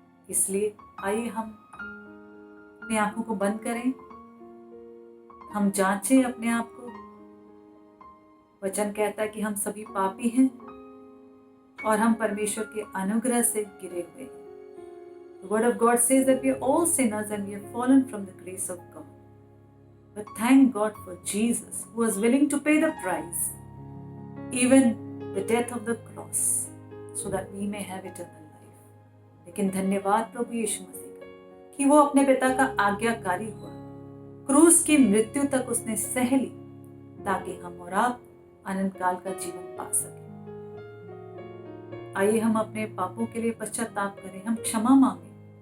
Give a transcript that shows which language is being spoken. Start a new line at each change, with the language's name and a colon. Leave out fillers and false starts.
Hindi: इसलिए आइए हम अपनी आंखों को बंद करें, हम जांचें अपने आप को। वचन कहता है कि हम सभी पापी हैं और हम परमेश्वर के अनुग्रह से गिरे हुए हैं।
English: The word of God says that we are all sinners and we have fallen from the grace of God. But thank God for Jesus, who was willing to pay the price, even the death of the cross, so that we may have eternal life.
Hindi: लेकिन धन्यवाद प्रभु यीशु मसीह का कि वो अपने पिता का आज्ञाकारी हुआ, क्रूस की मृत्यु तक उसने सह ली ताकि हम और आप अनंत काल का जीवन पा सके। आइए हम अपने पापों के लिए पश्चाताप करें, हम क्षमा मांगे।